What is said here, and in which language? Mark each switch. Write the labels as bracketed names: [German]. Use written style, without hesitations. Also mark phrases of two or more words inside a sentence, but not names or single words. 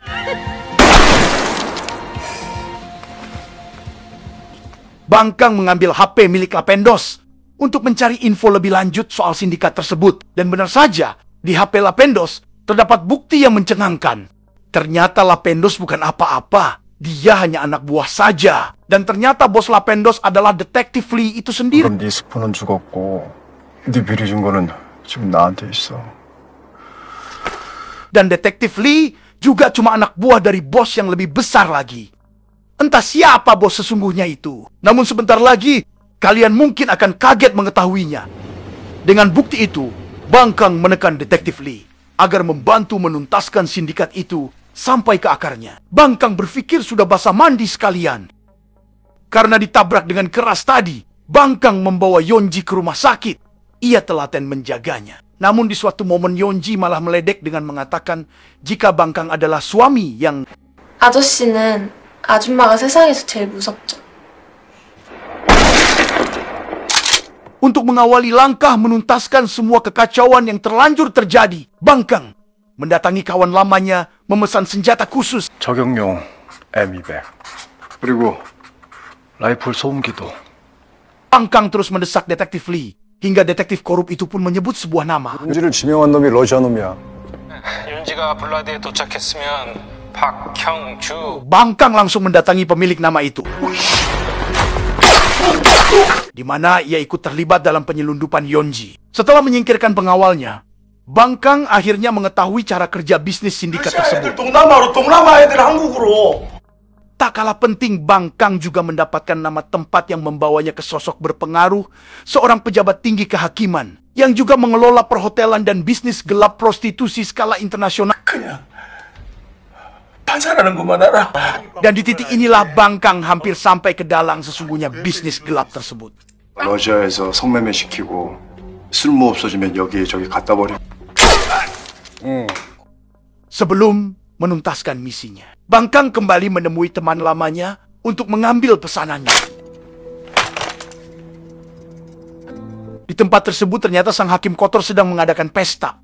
[Indonesian] Bangkang mengambil HP milik Lapendos untuk mencari info lebih lanjut soal sindikat tersebut. Dan benar saja, di HP Lapendos terdapat bukti yang mencengangkan. Ternyata Lapendos bukan apa-apa. Dia hanya anak buah saja. Dan ternyata bos Lapendos adalah detektif Lee itu sendiri. [Korean] 네 스폰은 죽었고 네 비리 준 거는 지금 나한테 있어. [Indonesian] Dan detektif Lee juga cuma anak buah dari bos yang lebih besar lagi. Entah siapa bos sesungguhnya itu. Namun sebentar lagi, kalian mungkin akan kaget mengetahuinya. Dengan bukti itu, Bangkang menekan detektif Lee agar membantu menuntaskan sindikat itu sampai ke akarnya. Bangkang berpikir sudah basah mandi sekalian. Karena ditabrak dengan keras tadi, Bangkang membawa Yonji ke rumah sakit. Ia telaten menjaganya. Namun di suatu momen Yonji malah meledek dengan mengatakan jika Bangkang adalah suami yang [Korean] 아저씨는 아줌마가 세상에서 제일 무섭죠. [Indonesian] untuk mengawali langkah menuntaskan semua kekacauan yang terlanjur terjadi. Bangkang mendatangi kawan lamanya memesan senjata khusus. [Korean] 저격용 M200 그리고 라이플 소음기도. [Indonesian] Bangkang terus mendesak detektif Lee hingga detektif korup itu pun menyebut sebuah nama. [Korean] 윤지를 지명한 놈이 러시아 놈이야. 윤지가 블라드에 도착했으면 박형주. [Indonesian] Bangkang langsung mendatangi pemilik nama itu, di mana ia ikut terlibat dalam penyelundupan Yonji. Setelah menyingkirkan pengawalnya, Bangkang akhirnya mengetahui cara kerja bisnis sindikat tersebut. Tak kalah penting, Bangkang juga mendapatkan nama tempat yang membawanya ke sosok berpengaruh, seorang pejabat tinggi kehakiman, yang juga mengelola perhotelan dan bisnis gelap prostitusi skala internasional. Dan di titik inilah Bangkang hampir sampai ke dalang sesungguhnya bisnis gelap tersebut. [Korean] 러시아에서 성매매 시키고 쓸모 없어지면 여기저기 갖다 버리. [Indonesian] Sebelum menuntaskan misinya, Bangkang kembali menemui teman lamanya untuk mengambil pesanannya. Di tempat tersebut ternyata sang hakim kotor sedang mengadakan pesta.